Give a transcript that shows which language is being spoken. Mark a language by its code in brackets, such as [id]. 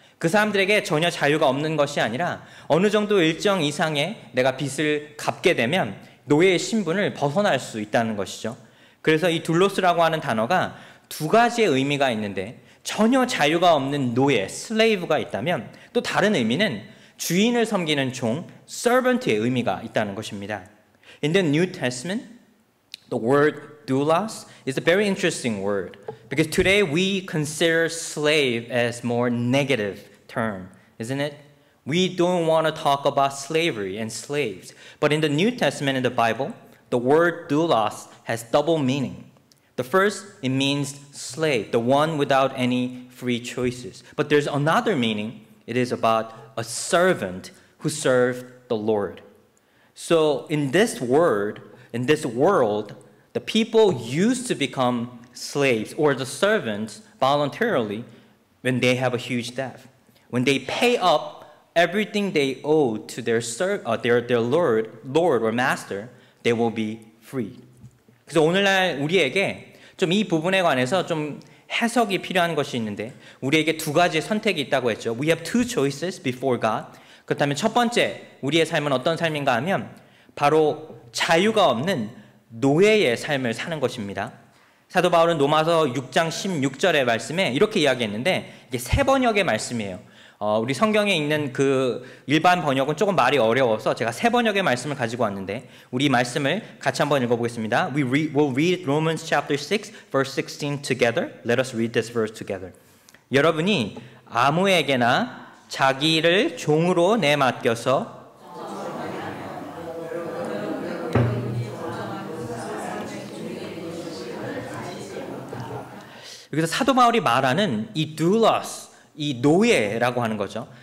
[ko] 그 사람들에게 전혀 자유가 없는 것이 아니라 어느 정도 일정 이상의 내가 빚을 갚게 되면 노예의 신분을 벗어날 수 있다는 것이죠. 그래서 이 둘로스라고 하는 단어가 두 가지의 의미가 있는데 전혀 자유가 없는 노예, slave가 있다면 또 다른 의미는 주인을 섬기는 종, servant의 의미가 있다는 것입니다. [en] In the New Testament, the word doulos is a very interesting word because today we consider slave as more negative term, isn't it? We don't want to talk about slavery and slaves. But in the New Testament in the Bible, the word doulos has double meaning. The first, it means slave, the one without any free choices. But there's another meaning. It is about a servant who served the Lord. So in this word, in this world, the people used to become slaves or the servants voluntarily when they have a huge debt. When they pay up everything they owe to their Lord or master, they will be freed. [ko] 그래서 오늘날 우리에게 좀 이 부분에 관해서 좀 해석이 필요한 것이 있는데 우리에게 두 가지의 선택이 있다고 했죠. [en] We have two choices before God. [ko] 그렇다면 첫 번째 우리의 삶은 어떤 삶인가 하면 바로 자유가 없는 노예의 삶을 사는 것입니다. 사도 바울은 로마서 6장 16절의 말씀에 이렇게 이야기했는데 이게 새 번역의 말씀이에요. 우리 성경에 있는 그 일반 번역은 조금 말이 어려워서 제가 새 번역의 말씀을 가지고 왔는데 우리 말씀을 같이 한번 읽어보겠습니다. [en] We'll read Romans chapter 6, verse 16 together. Let us read this verse together. [ko] 여러분이 아무에게나 자기를 종으로 내맡겨서 여기서 사도 바울이 말하는 이 doulos, 이 노예라고 하는 거죠.